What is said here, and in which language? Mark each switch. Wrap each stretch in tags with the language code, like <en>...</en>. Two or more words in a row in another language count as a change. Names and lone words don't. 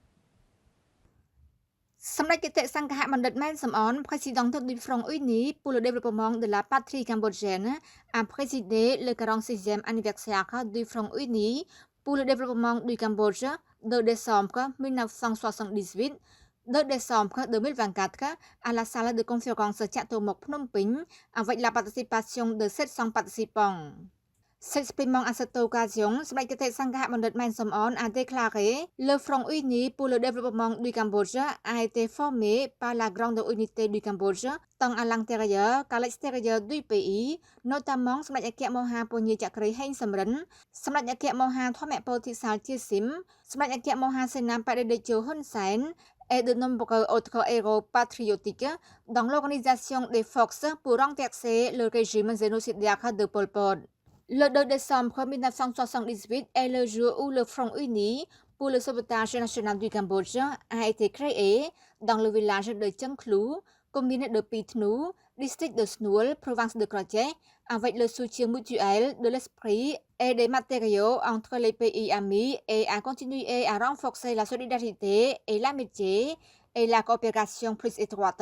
<fr>Samdech Kete Sangha Bandit Man Somon, président du Front uni pour le développement de la patrie cambodgienne, a présidé le 46e anniversaire du Front uni pour le développement du Cambodge, 2 décembre 1978, 2 décembre 2024 à la salle de conférence Chatomok Phnom Penh avec la participation de 700 participants. S'exprimant à cette occasion, Samdech Kete Sangha Bandit Man Somon a déclaré « Le Front uni pour le développement du Cambodge a été formé par la grande unité du Cambodge, tant à l'intérieur qu'à l'extérieur du pays, notamment Samdech Akia Moha Ponye Chakri Heng Samrin, Samdech Akia Moha Thomep Pothysal Chiesim, Samdech Akia Moha Sena Padedejo Hun Sen et de nombreux autres héros patriotiques dans l'organisation des forces pour renverser le régime génocidaire de Pol Pot. Le 2 décembre 1978 est le jour où le Front uni pour le sauvetage national du Cambodge a été créé dans le village de Chengklou, commune de Pitnou, district de Snoul, province de Kraché, avec le soutien mutuel de l'esprit et des matériaux entre les pays amis et a continué à renforcer la solidarité et l'amitié et la coopération plus étroite.</fr>